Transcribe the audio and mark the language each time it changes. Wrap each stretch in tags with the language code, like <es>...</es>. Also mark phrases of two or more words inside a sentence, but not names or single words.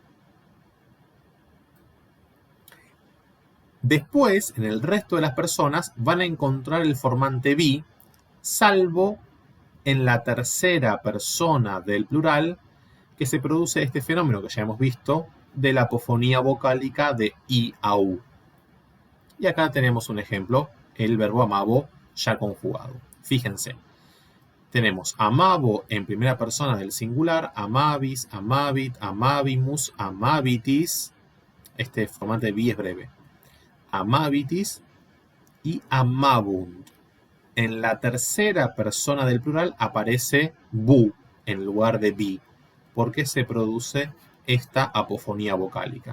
<es>Después, en el resto de las personas, van a encontrar el formante bi, salvo en la tercera persona del plural, que se produce este fenómeno que ya hemos visto de la apofonía vocálica de I a U. Y acá tenemos un ejemplo, el verbo amabo ya conjugado. Fíjense, tenemos amabo en primera persona del singular,</es> <la>amabis, amabit, amabimus, amabitis.</la> <es>Este formante bi es breve.</es> <la>Amabitis y amabunt.</la> <es>En la tercera persona del plural aparece bu en lugar de bi, porque se produce esta apofonía vocálica.</es>